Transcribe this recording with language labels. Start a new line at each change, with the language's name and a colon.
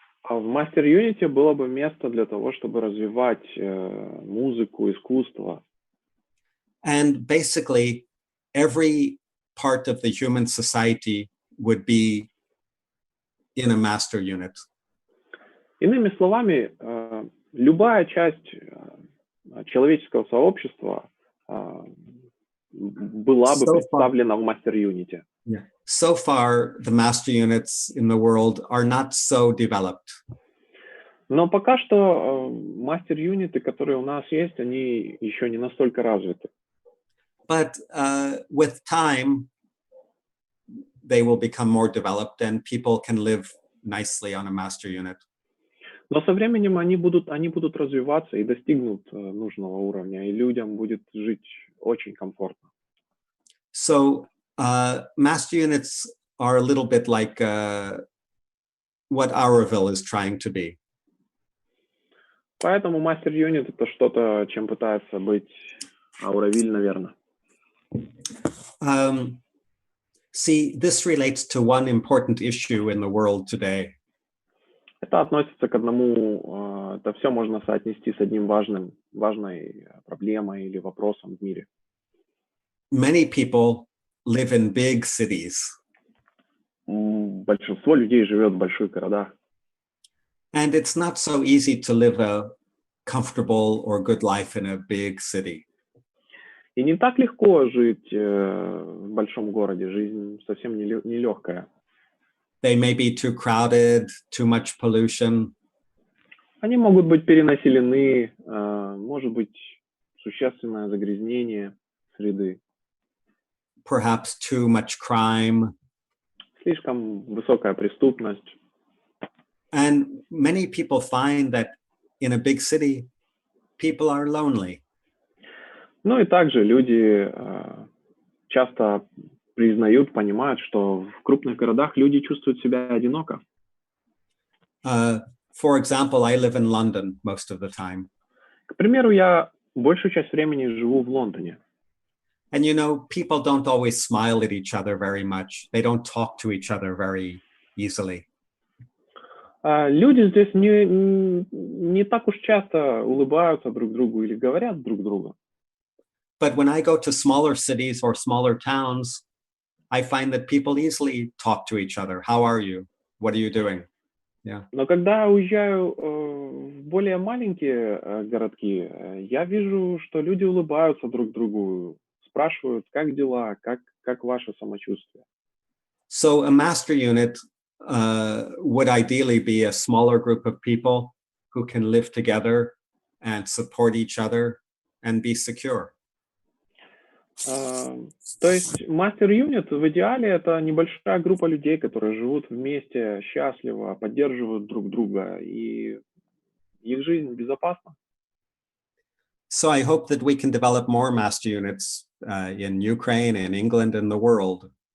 Russian: А в мастер-юните было бы место для того, чтобы развивать музыку, искусство.
English: And basically, every part of the human society would be in a master unit.
Russian: Иными словами, любая часть человеческого сообщества была бы представлена в мастер-юните.
English: Yeah. So far, the master units in the world are not so developed.
Russian: Но пока что мастер-юниты, которые у нас есть, они еще не настолько развиты.
English: But with time, they will become more developed and people can live nicely on a master unit.
Russian: Но со временем они будут развиваться и достигнут нужного уровня, и людям будет жить очень комфортно.
English: So master units are a little bit like what Auroville is trying to be.
Russian: Поэтому мастер-юнит — это что-то, чем пытается быть Ауровиль, наверное.
English: See, this relates to one important issue in the world today.
Russian: Это относится к одному, это все можно соотнести с одним важной проблемой или вопросом в мире.
English: Many people live in big cities.
Russian: Большинство людей живет в больших городах.
English: And it's not so easy to live a comfortable or good life in a big city.
Russian: И не так легко жить в большом городе, жизнь совсем нелегкая.
English: They may be too crowded, too much pollution.
Russian: Они могут быть перенаселены, может быть существенное загрязнение среды.
English: Perhaps too much crime.
Russian: Слишком высокая преступность.
English: And many people find that in a big city, people are lonely.
Russian: Ну и также люди часто признают, понимают, что в крупных городах люди чувствуют себя одиноко.
English: For example, I live in London most of the time.
Russian: К примеру, я большую часть времени живу в Лондоне.
English: And you know, people don't always smile at each other very much. They don't talk to each other very easily.
Russian: Люди здесь не так уж часто улыбаются друг другу или говорят друг другу.
English: But when I go to smaller cities or smaller towns, I find that people easily talk to each other. How are you? What are you doing? Yeah.
Russian: Но когда я уезжаю в более маленькие городки, я вижу, что люди улыбаются друг другу, спрашивают, как дела, как ваше самочувствие.
English: So a master unit would ideally be a smaller group of people who can live together and support each other and be secure.
Russian: То есть мастер-юнит в идеале это небольшая группа людей, которые живут вместе, счастливо, поддерживают друг друга, и их жизнь безопасна.
English: So I hope that we can develop more master units in Ukraine, in England, in the world.